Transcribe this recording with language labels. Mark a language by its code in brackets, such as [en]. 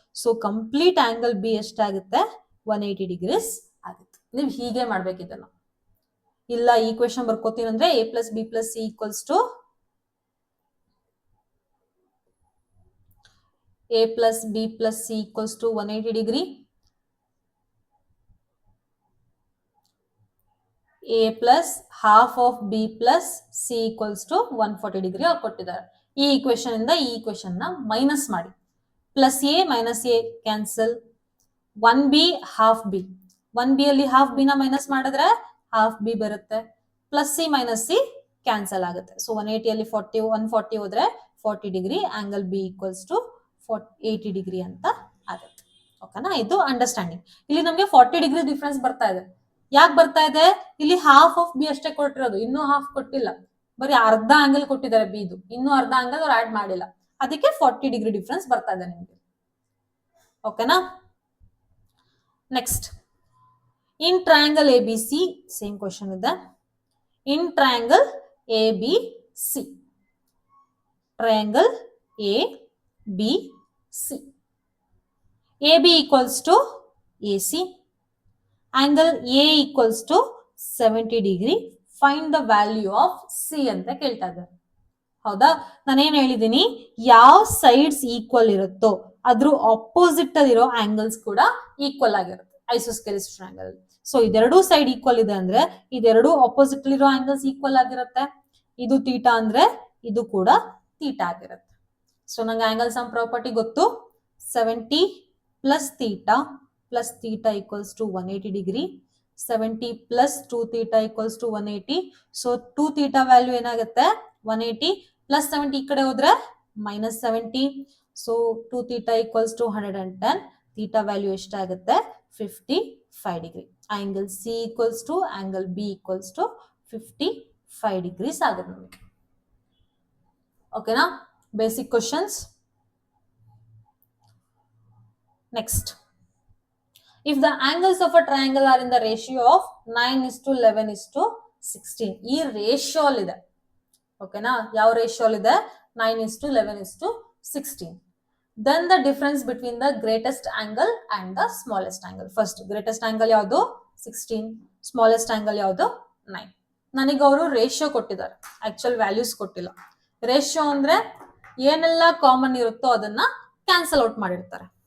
[kn] So complete angle B ಎಷ್ಟಾಗುತ್ತೆ? 180 degrees ಆಗುತ್ತೆ. ನೀವು ಹೀಗೆ ಮಾಡ್ಬೇಕಿದನ್ನ. ಇಲ್ಲ ಈ ಕ್ವೆಶನ್ ಬರ್ಕೋತೀನಿ ಅಂದ್ರೆ [en] A plus B plus C equals to a plus b plus c equals to 180 degree. A plus half of b plus c equals to 140 degree [kn] ಅವ್ರು ಕೊಟ್ಟಿದ್ದಾರೆ. ಈ ಈಕ್ವೇಶನ್ ಇಂದ ಈ ಈಕ್ವೇಶನ್ ನ ಮೈನಸ್ ಮಾಡಿ. Plus A minus A cancel. 1b half B. 1b ಅಲ್ಲಿ half B ನ minus ಮಾಡಿದ್ರೆ ಹಾಫ್ ಬಿ ಬರುತ್ತೆ. Plus C minus C cancel ಆಗುತ್ತೆ. ಸೊ 180 ಅಲ್ಲಿ 140 ಹೋದ್ರೆ 40 degree. Angle B equals to 80 degree ಅಂತ ಆಗುತ್ತೆ. ಓಕೆನಾ? ಇದು ಅಂಡರ್ಸ್ಟ್ಯಾಂಡಿಂಗ್. ಇಲ್ಲಿ ನಮಗೆ 40 ಡಿಗ್ರಿ ಡಿಫ್ರೆನ್ಸ್ ಬರ್ತಾ ಇದೆ. ಯಾಕೆ ಬರ್ತಾ ಇದೆ? ಇಲ್ಲಿ ಹಾಫ್ ಆಫ್ ಬಿ ಅಷ್ಟೇ ಕೊಟ್ಟಿರೋದು, ಇನ್ನೂ ಹಾಫ್ ಕೊಟ್ಟಿಲ್ಲ. ಬರೀ ಅರ್ಧ ಆಂಗಲ್ ಕೊಟ್ಟಿದ್ದಾರೆ ಬಿದು, ಇನ್ನೂ ಅರ್ಧ ಆಂಗಲ್ ಅವ್ರು ಆಡ್ ಮಾಡಿಲ್ಲ. ಅದಕ್ಕೆ 40 ಡಿಗ್ರಿ ಡಿಫ್ರೆನ್ಸ್ ಬರ್ತಾ ಇದೆ ನಿಮಗೆ. ಓಕೆನಾ? [en] Next, in triangle A B C same question ಇದೆ. In triangle A B C, triangle A B C, AB equals to AC, angle A equals to 70 degree, find the value of C [kn] ಅಂತ ಕೇಳ್ತಾ ಇದ್ದಾರೆ. ಹೌದಾ? ನಾನೇನ್ ಹೇಳಿದೀನಿ? ಯಾವ sides equal ಇರುತ್ತೋ ಅದ್ರ ಅಪೋಸಿಟ್ ಅಲ್ಲಿರೋ ಆಂಗಲ್ಸ್ ಕೂಡ ಈಕ್ವಲ್ ಆಗಿರುತ್ತೆ ಐಸೋಸ್ಕೆಲಿಸ್ ಟ್ರಯಾಂಗಲ್. ಸೊ ಇದೆರಡೂ ಸೈಡ್ ಈಕ್ವಲ್ ಇದೆ ಅಂದ್ರೆ ಇದೆರಡೂ ಅಪೋಸಿಟ್ ಅಲ್ಲಿರೋ ಆಂಗಲ್ಸ್ ಈಕ್ವಲ್ ಆಗಿರುತ್ತೆ. ಇದು ಥೀಟಾ ಅಂದ್ರೆ ಇದು ಕೂಡ ಥೀಟಾ ಆಗಿರುತ್ತೆ. ಸೊ ನಂಗೆ ಆಂಗಲ್ ಸಮ್ ಪ್ರಾಪರ್ಟಿ ಗೊತ್ತು. [en] 70 plus theta equals to 180 degree. 70 plus 2 theta equals to 180. [kn] So 2 theta value ಏನಾಗುತ್ತೆ? 180 plus 70 ಈ ಕಡೆ ಹೋದ್ರೆ minus 70. [en] ಸೊ 2 theta equals to 110. [kn] Theta value ಎಷ್ಟಾಗುತ್ತೆ 55 degree. Angle C equals to angle B equals to 55 degrees ಆಗುತ್ತೆ ನಮಗೆ. ಓಕೆನಾ? Basic questions. [en] next, if the angles of a triangle are in the ratio of 9:11:16, [kn] ಈ ratio ಇದೆ. ಓಕೆನಾ? ಯಾವ ratio ಇದೆ? [en] 9:11:16. then the difference between the greatest angle and the smallest angle. first greatest angle ಯಾವುದು? 16. smallest angle ಯಾವುದು? 9. [kn] ನನಗೆ ಅವರು ratio ಕೊಟ್ಟಿದ್ದಾರೆ, ಆಕ್ಚುಯಲ್ ವ್ಯಾಲ್ಯೂಸ್ ಕೊಟ್ಟಿಲ್ಲ. ರೇಷಿಯೋ ಅಂದ್ರೆ ಏನೆಲ್ಲ ಕಾಮನ್ ಇರುತ್ತೋ ಅದನ್ನ ಕ್ಯಾನ್ಸಲ್ ಔಟ್ ಮಾಡಿರ್ತಾರೆ.